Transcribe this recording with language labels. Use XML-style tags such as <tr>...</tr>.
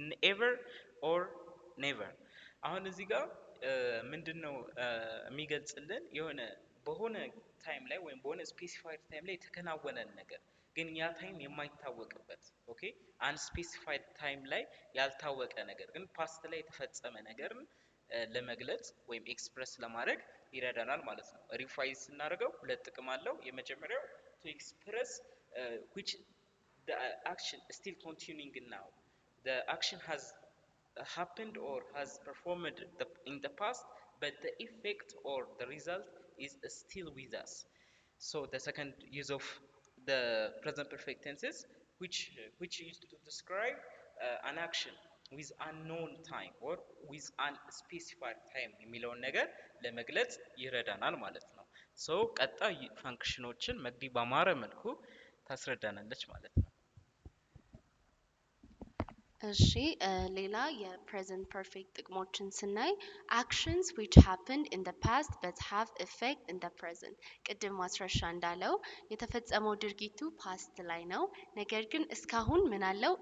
<en>ever or never።</en> <am>አሁን እዚህ ጋር ምንድነው የሚገልጽልን የሆነ በሆነ ታይም ላይ ወይም በሆነ ስፔሲፋይድ ታይም ላይ የተከናወነን ነገር ግን ያ ታይም የማይታወቅበት ኦኬ አንስፔሲፋይድ ታይም ላይ ያልታወቀ ነገር ግን ፓስት ላይ የተፈጸመ ነገርን ለመግለጽ ወይም ኤክስፕረስ ለማድረግ ይረዳናል ማለት ነው። ሪፋይዝ ስናደርገው ሁለት ጥቅም አለው። የመጀመሪያው</am> <en>to express which the action is still continuing now, the action has happened or has performed in the past but the effect or the result is still with us. So the second use of the present perfect tenses which used to describe an action with unknown time or with unspecified time</en> <am>የሚለውን ነገር ለመግለጽ ይረዳናል ማለት ነው።</am> <en>ሶ ቀጣይ ፈንክሽኖችን መግዲ በማረ መልኩ ታስረዳናለች ማለት ነው።</en> <am>እሺ ሌላ የፕሬዘንት ፐርፌክት ጥቅሞችን ስናይ</am> <en>actions which happened in the past but have effect in the present።</en> <am>ቅድም ማስረሻ እንዳለው የተፈጸመው ድርጊቱ ፓስት ላይ ነው፣ ነገር ግን እስካሁን ምን አለው?</am>